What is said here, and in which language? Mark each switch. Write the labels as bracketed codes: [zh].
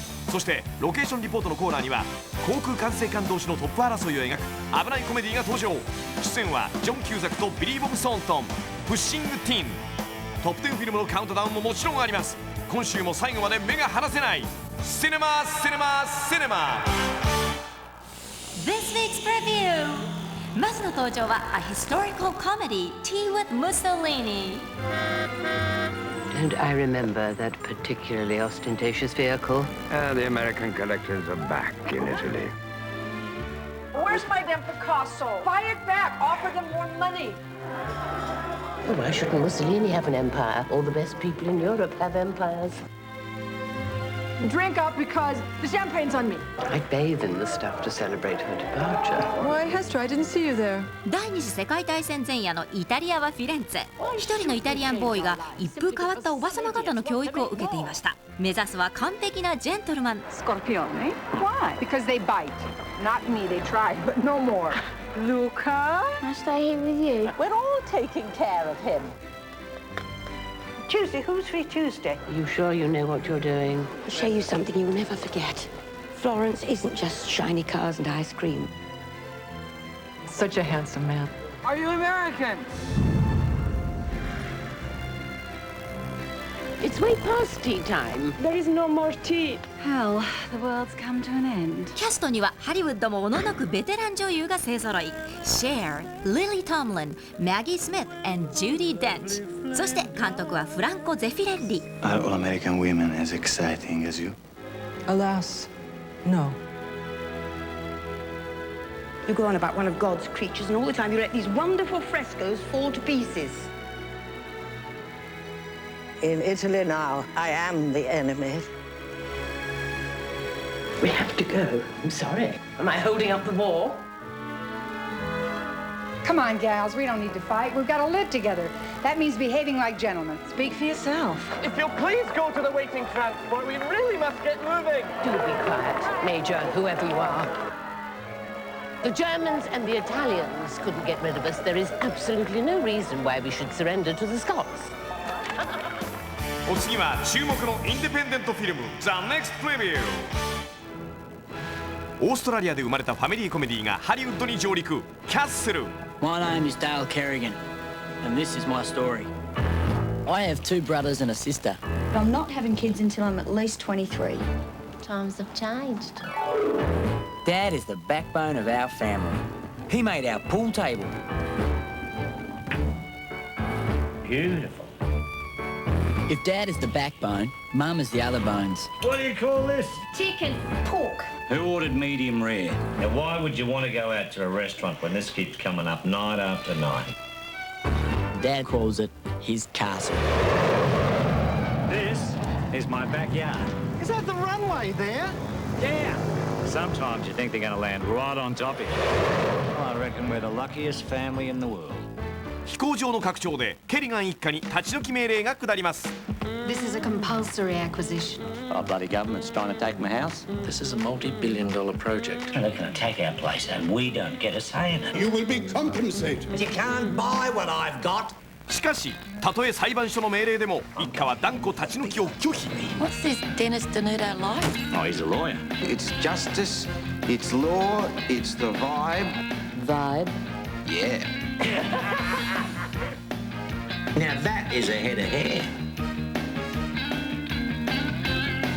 [ja] そしてロケーションリポートのコーナーには航空管制官同士のトップ争いを描く危ないコメディが登場。出演はジョン・キューザクとビリー・ボブ・ソーントン。プッシング・ティーン。トップ10フィルムのカウントダウンももちろんあります。今週も最後まで目が離せないシネマシネマシネマ。 [en] This week's preview。 [ja] まずの登場は [en] A historical comedy Tea with Mussolini。 Don't I remember that particularly ostentatious vehicle? The American collectors are back in Italy. Where's my damn Picasso? Buy it back. Offer them more money. Why shouldn't Mussolini have an empire? All the best people in Europe have empires. Drink up because the champagne's on me. I bathe in the stuff to celebrate her departure. Why, Hester, I didn't see you there. [ja] 第二次世界大戦前夜のイタリアはフィレンツェ。一人のイタリアンボーイが一風変わったおばさま方の教育を受けていました。目指すは完璧なジェントルマン。 [en] Scorpione? Why? Because they bite. Not me, they try, but no more. Luca? I stay here with you. We're all taking care of him. Tuesday, who's free Tuesday? Are you sure you know what you're doing? I'll show you something you'll never forget. Florence isn't just shiny cars and ice cream. Such a handsome man. Are you American? It's way past tea time. There is no more tea. Hell, the world's come to an end. [ja] キャストにはハリウッドもおののくベテラン女優が勢ぞろい。シェア、リリー・トムリン、マギー・スミス and ジュディ・デンチ。そして監督はフランコ・ゼフィレッリ。 [en] Are all American women as exciting as you? Alas, no. You go on about one of God's creatures, and all the time you let these wonderful frescoes fall to pieces. In Italy now, I am the enemy. We have to go. I'm sorry. Am I holding up the war? Come on, gals, we don't need to fight. We've got to live together. That means behaving like gentlemen. Speak for yourself. If you'll please go to the waiting transport, we really must get moving. Do be quiet, Major, whoever you are. The Germans and the Italians couldn't get rid of us. There is absolutely no reason why we should surrender to the Scots. [ja] お次は注目のインディペンデントフィルム The Next Preview。オーストラリアで生まれたファミリーコメディがハリウッドに上陸。キャッスル。 [en] My name is Dale Kerrigan, and this is my story. I have two brothers and a sister. But I'm not having kids until I'm at least 23. Times have changed. Dad is the backbone of our family. He made our pool table. Beautiful. If Dad is the backbone, Mum is the other bones. What do you call this? Chicken, pork. Who ordered medium rare? Now, why would you want to go out to a restaurant when this keeps coming up night after night? Dad calls it his castle. This is my backyard. Is that the runway there? Yeah. Sometimes you think they're going to land right on top of you. I reckon we're the luckiest family in the world. [ja] 飛行場の拡張でケリガン一家に立ち退き命令が下ります。 [en] This is a compulsory acquisition. Our bloody government's trying to take my house. This is a multi-billion-dollar project. And they're going to take our place and we don't get a say in it. You will be compensated. You can't buy what I've got. [ja] しかしたとえ裁判所の命令でも一家は断固立ち退きを拒否。 [en] What's this Dennis Denuto like? Oh, he's a lawyer. It's justice, it's law, it's the vibe. Vibe. Yeah. Now that is a head of hair.